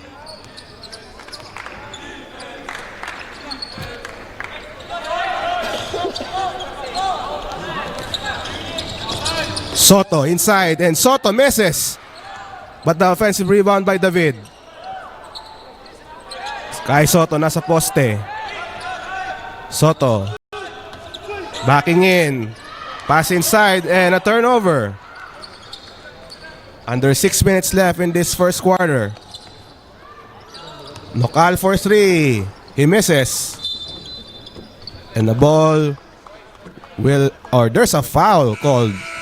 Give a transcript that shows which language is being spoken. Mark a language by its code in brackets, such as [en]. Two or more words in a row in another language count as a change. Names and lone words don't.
[en] Soto inside, and Soto misses. But the offensive rebound by David. [tl] Kai Soto nasa poste. [en] Soto backing in. Pass inside and a turnover. Under 6 minutes left in this first quarter. Nokal for 3. He misses. And the ball will, or there's a foul called.